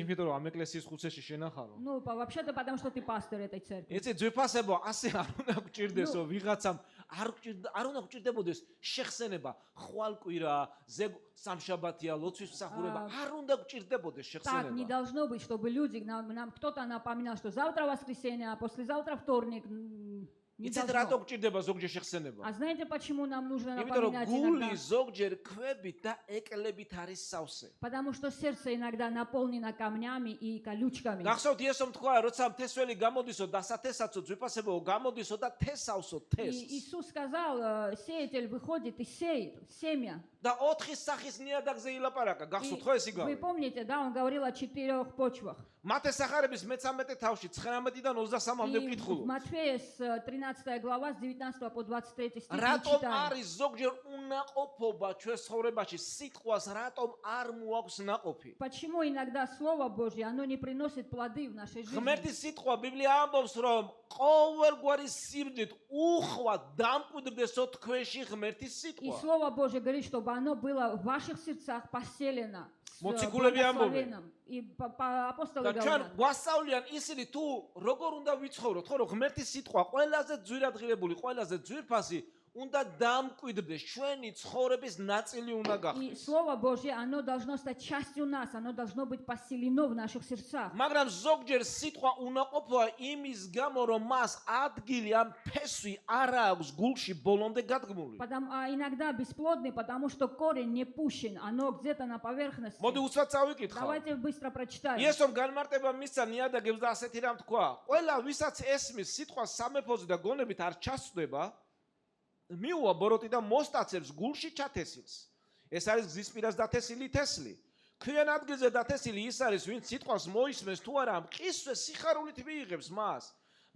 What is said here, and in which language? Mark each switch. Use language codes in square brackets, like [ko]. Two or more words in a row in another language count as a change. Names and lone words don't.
[ka] იმიტომ რომ ამ ეკლესიის ხუცეში შენახარო. [ru] Ну, вообще-то потому, что ты пастор этой церкви. [ka] იცი ძვირფასებო, ასე არ უნდა გჭირდესო ვიღაცამ, არ უნდა გჭირდებოდეს შეხსენება, ხვალკვირა, სამშაბათია, ლოცვის მსახურება, არ უნდა გჭირდებოდეს [ru] Так не [ka] შეხსენება. [ru] должно быть, чтобы люди, нам кто-то напоминал, что завтра воскресенье, а послезавтра вторник. Не [ka] იცით [ru] должно. [ka] რატო გჭირდება ზოგჯერ შეხსენება? [ru] А знаете, почему нам нужно [ka] იმიტომ რომ [ru] напоминать [ka] გული [ru] иногда? [ka] ზოგჯერ ქვებით და ეკლებით არის სავსე. [ru] Потому что сердце иногда наполнено камнями и колючками. [ka] გახსოვთ იესომ თქვა, როცა თესველი გამოდისო, დასათესაცო, ძვირფასებო გამოდისო და თესავსო [ru] И [ka] თესს. [ru] Иисус сказал, сеятель выходит и сеет семя. [ka] და 4 სახის ნიადაგზე ილაპარაკა. [ru] И [ka] გახსოვთ ხო ეს [ru] вы [ka] იგავი? [ru] помните, да, он говорил о 4 почвах. [ka] მათესახარების მე-13 თავში 19-დან 23-მდე [ru] И в [ka] ვკითხულობ. [ru] Матфея с 13 глава, с 19 по 23 стих мы [ka] რატომ [ru] читаем. [ka] არის ზოგჯერ უნაყოფობა ჩვენს ცხოვრებაში? სიტყვას рატომ არ მოაქვს ნაყოფი? [ru] Почему иногда Слово Божье, оно не приносит плоды в нашей жизни? [ka] ღმერთის სიტყვა ბიბლია ამბობს, რომ ყოველგვარი სიბნით უხვა დამკვიდრდესო თქვენში ღმერთის [ru] И [ka] სიტყვა. [ru] Слово Божье говорит, чтобы оно было в ваших сердцах поселено с [ka] Მოციქულები ამბობენ. [ru] благословенным. И апостолы [ka] და ჩვენ [ru] говорят, [ka] გვასწავლიან ისინი თუ როგორ უნდა ვიცხოვროთ, ხო რომ ღმერთის სიტყვა ყველაზე ძვირადღირებული, ყველაზე ძვირფასი უნდა დამკვიდრდეს, ჩვენი ცხოვრების ნაწილი უნდა [ru] и [ka] გახდეს. [ru] Слово Божье, оно должно стать частью нас, оно должно быть поселено в наших сердцах. [ka] მაგრამ ზოგჯერ სიტყვა უნაყოფოა იმის გამო, რომ მას ადგილი ამ ფესვი არ აქვს გულში ბოლომდე გადგმული. [ru] А иногда бесплодный, потому что корень не пущен, оно где-то на поверхности. [ka] მოდი უცბად წავიკითხავ. [ru] Давайте быстро прочитаем. [ka] იესომ განმარტება მისცა ნიადაგებს და ასეთი რამ თქვა. ყველა ვისაც ესმის სიტყვას სამეფოზე და გონებით არ ჩასწდება, მიუვა ბოროტი და მოსტაცებს გულში ჩათესილს. ეს არის გზის პირას დათესილი თესლი. ქვიან ადგილზე დათესილი ის არის, ვინც სიტყვას მოისმენს თუ არა, მყისვე სიხარულით მიიღებს მას.